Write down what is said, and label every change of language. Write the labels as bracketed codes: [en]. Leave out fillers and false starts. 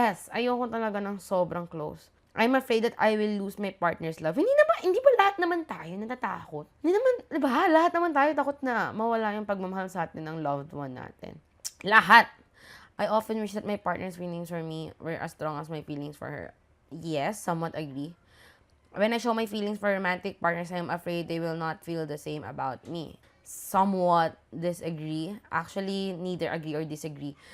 [tl] Ayoko talaga ng sobrang close. [en] I'm afraid that I will lose my partner's love. [tl] Hindi ba lahat naman tayo natatakot? Hindi naman, di ba? Lahat naman tayo takot na mawala yung pagmamahal sa atin ng loved one natin. Lahat. [en] I often wish that my partner's feelings for me were as strong as my feelings for her. Yes, somewhat agree. When I show my feelings for romantic partners, I'm afraid they will not feel the same about me. Somewhat disagree. Actually, neither agree or disagree.